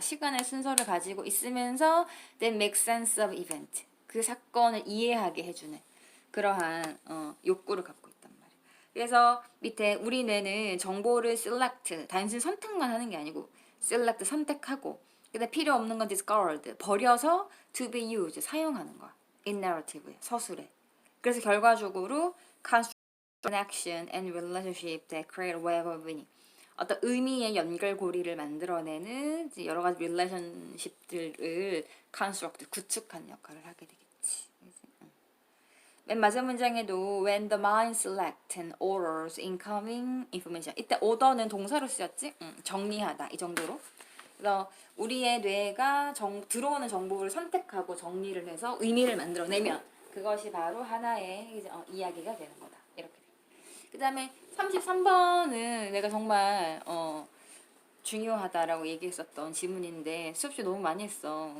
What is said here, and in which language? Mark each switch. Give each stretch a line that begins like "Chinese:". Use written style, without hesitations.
Korean: 시간의 순서를 가지고 있으면서
English: then make sense of event
Korean: 그 사건을 이해하게 해주는 그러한 욕구를 갖고 있단 말이야. 그래서 밑에 우리 뇌는 정보를 select 단순히 선택만 하는 게 아니고 select 선택하고 근데 필요 없는 건 discard 버려서
English: to be used
Korean: 사용하는 거야.
English: in narrative
Korean: 에 서술에.
English: 그래서 결과적으로 connection and relationship that create a web of meaning.
Korean: 어떤 의미의 연결고리를 만들어내는 여러 가지 릴레이션십들을 construct, 구축하는 역할을 하게 되겠지. 맨 마지막 문장에도
English: when the mind selects and orders incoming information.
Korean: 이때 order는 동사로 쓰였지? 정리하다 이 정도로. 그래서 우리의 뇌가 들어오는 정보를 선택하고 정리를 해서 의미를 만들어내면 그것이 바로 하나의 이야기가 되는 거다. 이렇게. 그 다음에 33번은 내가 정말 중요하다라고 얘기했었던 지문인데 수업시 너무 많이 했어.